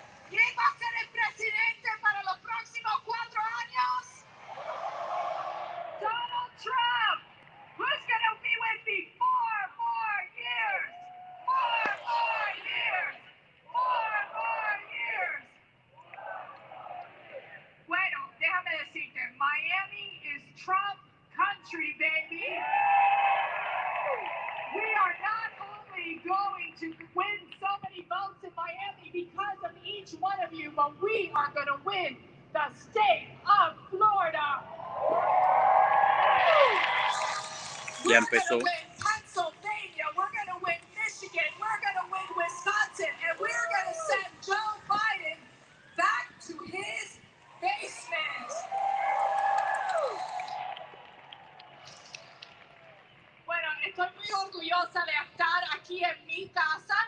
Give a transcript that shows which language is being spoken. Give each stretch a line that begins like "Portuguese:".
Spanish: ¿Quién va a ser el presidente para los próximos 4 años? Donald Trump.
English: Who's going to be with me 4 more years? 4 more years. 4 more years.
Spanish: Bueno, déjame decirte,
English: Miami is Trump country, baby. We are not only going to win so many votes in Miami because of each one of you, but we are going to win the state of Florida.
Spanish: Ya
English: We're
Spanish: empezó.
English: going to win Pennsylvania. We're going to win Michigan. We're going to win Wisconsin. And we're going to send Joe Biden back to his basement.
Spanish: Bueno, estoy muy orgullosa de estar aquí en mi casa.